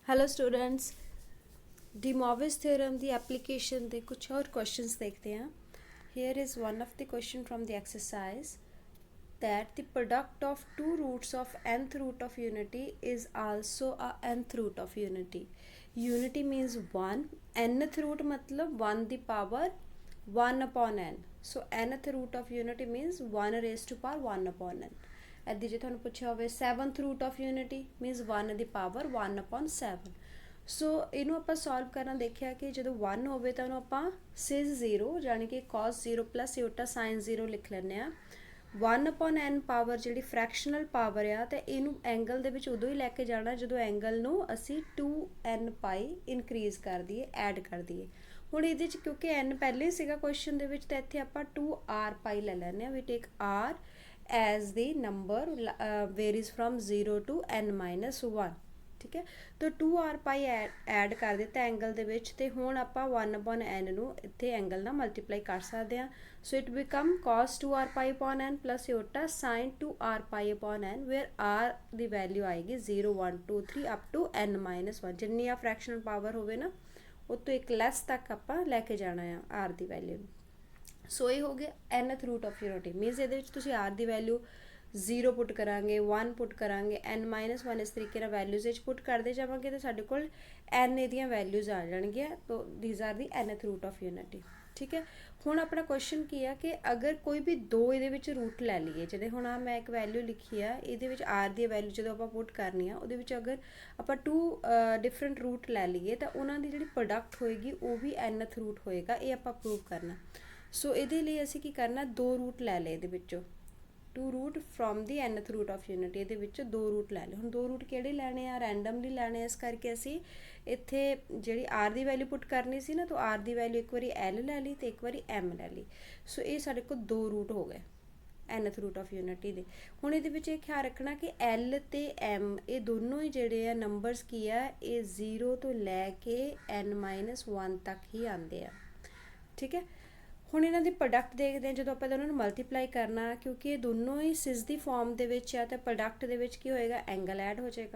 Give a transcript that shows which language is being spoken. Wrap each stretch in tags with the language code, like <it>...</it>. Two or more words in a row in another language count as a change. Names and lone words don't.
<en>hello students,</en> <hi>डी मॉविस थ्योरम दी एप्लीकेशन दे कुछ और क्वेश्चंस देखते हैं।</hi> <en>here is one of the question from the exercise that the product of two roots of nth root of unity is also a nth root of unity. Unity means 1, nth root मतलब 1 the power 1 upon n. So nth root of unity means 1 raised to power 1 upon n.</en> <pa>ਇੱਦਾਂ ਜੇ ਤੁਹਾਨੂੰ ਪੁੱਛਿਆ ਹੋਵੇ</pa> <en>7th root of unity means 1 the power 1 upon 7.</en> <pa>ਸੋ ਇਹਨੂੰ ਆਪਾਂ ਸੋਲਵ ਕਰਨਾ ਦੇਖਿਆ ਕਿ ਜਦੋਂ 1 ਹੋਵੇ ਤਾਂ ਉਹਨੂੰ ਆਪਾਂ ਸਿਸ 0 ਯਾਨੀ ਕਿ</pa> <en>cos 0 plus iota sin 0</en> <pa>ਲਿਖ ਲੈਂਦੇ ਆ।</pa> <en>1 upon n</en> <pa>ਪਾਵਰ ਜਿਹੜੀ ਫ੍ਰੈਕਸ਼ਨਲ ਪਾਵਰ ਆ ਤੇ ਇਹਨੂੰ ਐਂਗਲ ਦੇ ਵਿੱਚ ਉਦੋਂ ਹੀ ਲੈ ਕੇ ਜਾਣਾ ਜਦੋਂ ਐਂਗਲ ਨੂੰ ਅਸੀਂ 2n ਪਾਈ ਇਨਕਰੀਜ਼ ਕਰ ਦਈਏ, ਐਡ ਕਰ ਦਈਏ। ਹੁਣ ਇਹਦੇ 'ਚ ਕਿਉਂਕਿ n ਪਹਿਲੇ ਸੀਗਾ ਕੁਐਸਚਨ ਦੇ ਵਿੱਚ ਤਾਂ ਇੱਥੇ ਆਪਾਂ 2r ਪਾਈ ਲੈ ਲੈਂਦੇ ਹਾਂ।</pa> <en>We take r as the number varies from 0 to n-1,</en> <pa>ਠੀਕ ਹੈ। ਤਾਂ 2r ਪਾਈ ਐਡ ਕਰ ਦਿੱਤਾ ਐਂਗਲ ਦੇ ਵਿੱਚ ਤੇ ਹੁਣ ਆਪਾਂ</pa> <en>1 upon n</en> <pa>ਨੂੰ ਇੱਥੇ ਐਂਗਲ ਨਾਲ ਮਲਟੀਪਲਾਈ ਕਰ ਸਕਦੇ ਹਾਂ।</pa> <en>so it become cos 2r ਪਾਈ upon n plus iota sin 2r ਪਾਈ upon n where r</en> <pa>ਦੀ ਵੈਲਿਊ ਆਏਗੀ</pa> <en>0 1 2 3 up to n-1।</en> <pa>ਜਿੰਨੀ ਆ ਫ੍ਰੈਕਸ਼ਨਲ ਪਾਵਰ ਹੋਵੇ ਨਾ ਉਹ ਤੋਂ ਇੱਕ ਲੈਸ ਤੱਕ ਆਪਾਂ ਲੈ ਕੇ ਜਾਣਾ ਆ r ਦੀ ਵੈਲਿਊ ਨੂੰ। ਸੋ ਇਹ ਹੋ ਗਿਆ</pa> <en>nth root of unity.</en> <pa>ਮੀਨਸ ਇਹਦੇ ਵਿੱਚ ਤੁਸੀਂ r ਦੀ ਵੈਲਿਊ 0 ਪੁੱਟ ਕਰਾਂਗੇ, 1 ਪੁੱਟ ਕਰਾਂਗੇ, n-1 ਇਸ ਤਰੀਕੇ ਨਾਲ ਵੈਲਿਊਜ਼ ਵਿੱਚ ਪੁੱਟ ਕਰਦੇ ਜਾਵਾਂਗੇ ਤਾਂ ਸਾਡੇ ਕੋਲ n ਇਹਦੀਆਂ ਵੈਲਿਊਜ਼ ਆ ਜਾਣਗੀਆਂ। ਤੋ</pa> <en>these are the nth root of unity,</en> <pa>ਠੀਕ ਹੈ। ਹੁਣ ਆਪਣਾ ਕੁਐਸਚਨ ਕੀ ਆ ਕਿ ਅਗਰ ਕੋਈ ਵੀ ਦੋ ਇਹਦੇ ਵਿੱਚ ਰੂਟ ਲੈ ਲਈਏ, ਜਿਹੜੇ ਹੁਣ ਆ ਮੈਂ ਇੱਕ ਵੈਲਿਊ ਲਿਖੀ ਆ ਇਹਦੇ ਵਿੱਚ r ਦੀ ਵੈਲਿਊ ਜਦੋਂ ਆਪਾਂ ਪੁੱਟ ਕਰਨੀ ਆ ਉਹਦੇ ਵਿੱਚ ਅਗਰ ਆਪਾਂ</pa> <en>2 different root</en> <pa>ਲੈ ਲਈਏ ਤਾਂ ਉਹਨਾਂ ਦੀ ਜਿਹੜੀ ਪ੍ਰੋਡਕਟ ਹੋਏਗੀ ਉਹ ਵੀ nth ਰੂਟ ਹੋਏਗਾ। ਇਹ ਆਪਾਂ ਪ੍ਰੂਵ ਕਰਨਾ। ਸੋ ਇਹਦੇ ਲਈ ਅਸੀਂ ਕੀ ਕਰਨਾ, ਦੋ ਰੂਟ ਲੈ ਲਏ ਇਹਦੇ ਵਿੱਚੋਂ,</pa> <en>2 root from the nth root of unity।</en> <pa>ਇਹਦੇ ਵਿੱਚ ਦੋ ਰੂਟ ਲੈ ਲਏ। ਹੁਣ ਦੋ ਰੂਟ ਕਿਹੜੇ ਲੈਣੇ ਆ, ਰੈਂਡਮਲੀ ਲੈਣੇ। ਇਸ ਕਰਕੇ ਅਸੀਂ ਇੱਥੇ ਜਿਹੜੀ r ਦੀ ਵੈਲਿਊ ਪੁੱਟ ਕਰਨੀ ਸੀ ਨਾ ਤਾਂ r ਦੀ ਵੈਲਿਊ ਇੱਕ ਵਾਰੀ l ਲੈ ਲਈ ਤੇ ਇੱਕ ਵਾਰੀ m ਲੈ ਲਈ। ਸੋ ਇਹ ਸਾਡੇ ਕੋਲ ਦੋ ਰੂਟ ਹੋ ਗਏ</pa> <en>nth root of unity</en> <pa>ਦੇ। ਹੁਣ ਇਹਦੇ ਵਿੱਚ ਇਹ ਖਿਆਲ ਰੱਖਣਾ ਕਿ l ਤੇ m ਇਹ ਦੋਨੋਂ ਹੀ ਜਿਹੜੇ ਆ ਨੰਬਰਸ ਕੀ ਆ, ਇਹ 0 ਤੋਂ ਲੈ ਕੇ n-1 ਤੱਕ ਹੀ ਆਉਂਦੇ ਆ, ਠੀਕ ਹੈ। ਹੁਣ ਇਹਨਾਂ ਦੀ ਪ੍ਰੋਡਕਟ ਦੇਖਦੇ ਹਾਂ ਜਦੋਂ ਆਪਾਂ ਦੋਨਾਂ ਨੂੰ ਮਲਟੀਪਲਾਈ ਕਰਨਾ, ਕਿਉਂਕਿ ਇਹ ਦੋਨੋਂ ਹੀ ਸਿਸ ਦੀ ਫਾਰਮ ਦੇ ਵਿੱਚ ਆ ਤਾਂ ਪ੍ਰੋਡਕਟ ਦੇ ਵਿੱਚ ਕੀ ਹੋਏਗਾ, ਐਂਗਲ ਐਡ ਹੋ ਜਾਏਗਾ।</pa>